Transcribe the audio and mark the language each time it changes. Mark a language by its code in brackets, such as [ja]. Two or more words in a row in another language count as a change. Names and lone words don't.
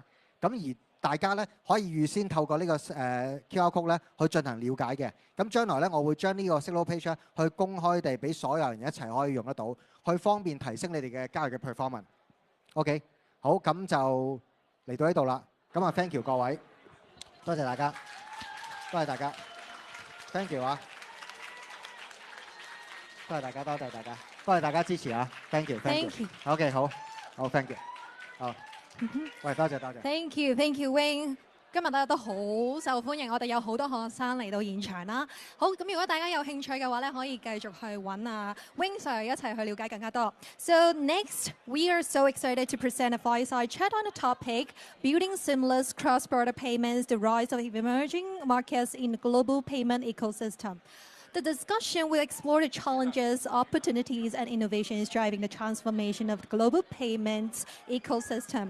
[yue] 咁而大家咧可以預先透過呢個 [en] QR code [yue] 咧去進行了解嘅。咁將來咧，我會將呢個 [en] signal page [yue] 去公開地俾所有人一齊可以用得到，去方便提升你哋嘅交易嘅 performance。OK， 好，咁就嚟到呢度啦。咁啊 ， [en] thank you [yue] 各位，多謝大家，多謝大家。 [en] Thank you [yue] 啊！多謝大家，多謝大家，多謝大家支持啊 ！ [en] Thank you，Thank you。 [yue] OK， 好， [en] Thank you。 [yue] 好，喂，多謝多謝。 [en] Thank you，Thank you Wing。 [yue] 今日都好受歡迎，我哋有好多學生嚟到現場啦。好，咁如果大家有興趣嘅話咧，可以繼續去揾Wing Sir 一齊去了解更加多。 [en] So next, we are so excited to present a fireside chat on the topic building seamless cross-border payments, the rise of emerging markets in the global payment ecosystem. The discussion will explore the challenges, opportunities, and innovations driving the transformation of the global payments ecosystem.